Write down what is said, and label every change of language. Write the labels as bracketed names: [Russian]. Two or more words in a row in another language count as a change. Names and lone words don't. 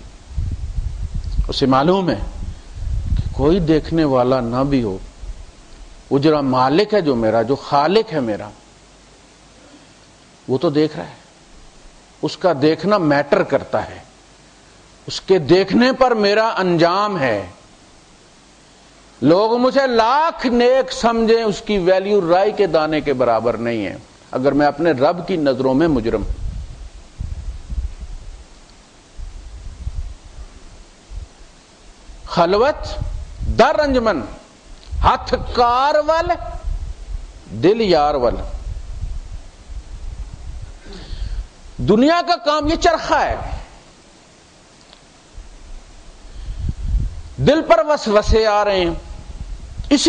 [Urdu] اسے معلوم ہے کہ کوئی دیکھنے والا نہ بھی ہو، وہ جو مالک ہے، جو میرا جو خالق ہے میرا، وہ تو دیکھ رہا ہے، اس کا دیکھنا میٹر کرتا ہے، اس کے دیکھنے پر میرا انجام ہے۔ لوگ مجھے لاکھ نیک سمجھیں، اس کی ویلیو رائی کے دانے کے برابر نہیں ہے اگر میں اپنے رب کی نظروں میں مجرم ہوں۔ [Persian] خلوت در انجمن، [Punjabi] ہاتھ کار ول دل یار ول۔ [Urdu] دنیا کا کام یہ چرخا ہے، دل پر وسوسے آ رہے ہیں، اسی